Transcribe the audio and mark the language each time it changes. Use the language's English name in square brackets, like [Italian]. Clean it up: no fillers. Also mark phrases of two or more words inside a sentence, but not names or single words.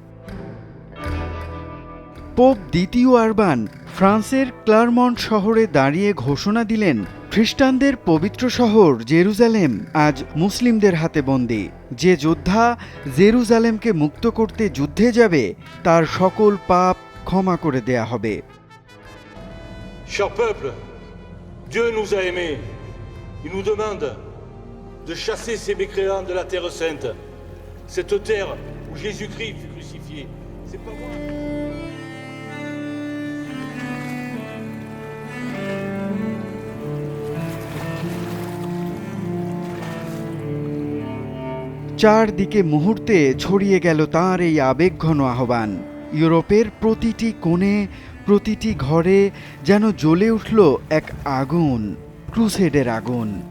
[Bangla] পোপ দ্বিতীয় আরবান ফ্রান্সের ক্লারমন্ট শহরে দাঁড়িয়ে ঘোষণা দিলেন, খ্রিস্টানদের পবিত্র শহর জেরুজালেম আজ মুসলিমদের হাতে বন্দী। যে যোদ্ধা জেরুজালেমকে মুক্ত করতে যুদ্ধে যাবে, তার সকল পাপ ক্ষমা করে দেয়া হবে। [French] Cher peuple, Dieu nous a aimés. Il nous demande de chasser ces mécréants de la Terre Sainte, cette terre où Jésus-Christ fut crucifié. C'est pas moi. [Bangla] চারদিকে মুহূর্তে ছড়িয়ে গেল তাঁর এই আবেগঘন আহ্বান। ইউরোপের প্রতিটি কোণে, প্রতিটি ঘরে যেন জ্বলে উঠল এক আগুন, ক্রুসেডের আগুন।